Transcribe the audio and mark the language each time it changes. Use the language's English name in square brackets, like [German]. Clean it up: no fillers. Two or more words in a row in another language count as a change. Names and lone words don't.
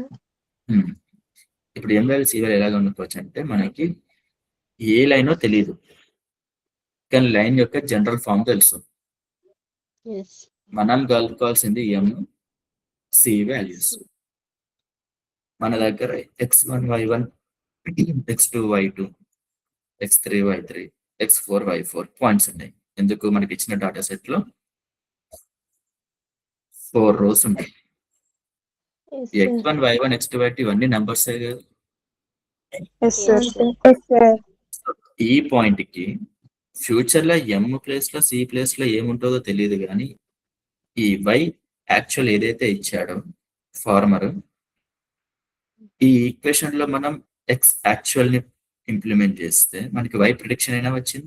[Telugu] ఇప్పుడు [English] M value C value [Telugu] ఎలా కనుక్కోవచ్చు అంటే మనకి ఏ లైనో తెలియదు, కానీ లైన్ యొక్క [English] general form [Telugu] తెలుసు. [English] Yes. [Telugu] మనం కలుపుకోవాల్సింది [English] M C values. [Telugu] మన దగ్గర x1 y1 x2 y2 x3 y3 x4 y4 పాయింట్స్ ఉన్నాయి. ఎందుకు? మనకి ఇచ్చిన డాటా సెట్ లో 4 రోస్ ఉన్నాయి. [English] Yes, sir. [Telugu] x1 y1 x2 y2 ఇవన్నీ నెంబర్స్. [English] yes sir. Yes, sir. yes sir. [Telugu] ఈ పాయింట్ కి ఫ్యూచర్ లో [English] M place [Telugu] లో [English] C place [Telugu] లో ఏముంటుందో తెలియదు, కానీ ఈ [English] y actual [Telugu] ఏదైతే ఇచ్చాడో ఫార్మర్, ఈ ఈక్వేషన్ లో మనం [English] x actual [Telugu] ని ఇంప్లిమెంట్ చేస్తే మనకి [English] y prediction [Telugu] అయినా వచ్చింది.